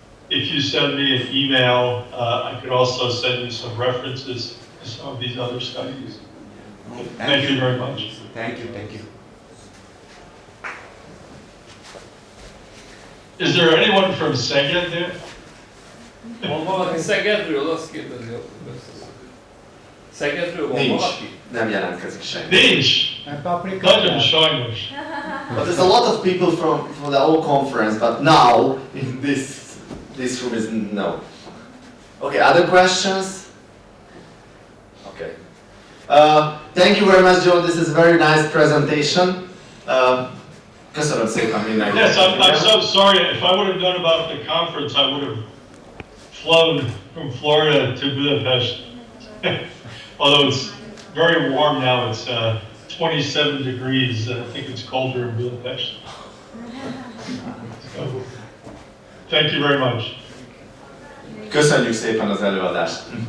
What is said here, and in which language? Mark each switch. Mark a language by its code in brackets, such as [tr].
[en] If you send me an email, I could also send you some references to some of these other studies. Thank you very much. Thank you. Is there anyone from Szeged there? [hu] Van valaki Szegedről, azt kérdezi. Szegedről van Nincs. valaki? Nem jelentkezik senki. Nincs! Nagyon sajnos. [en] But there's a lot of people from the whole conference, but now in this room is no. Okay, other questions? Okay. Thank you very much, John. This is a very nice presentation. [hu] Köszönöm szépen mindenkinek. [en] Yes, I'm so sorry. If I would have known about the conference, I would have flown from Florida to Budapest. Although it's very warm now, it's 27 degrees. I think it's colder in Budapest. So, thank you very much. [hu] Köszönjük szépen az előadást.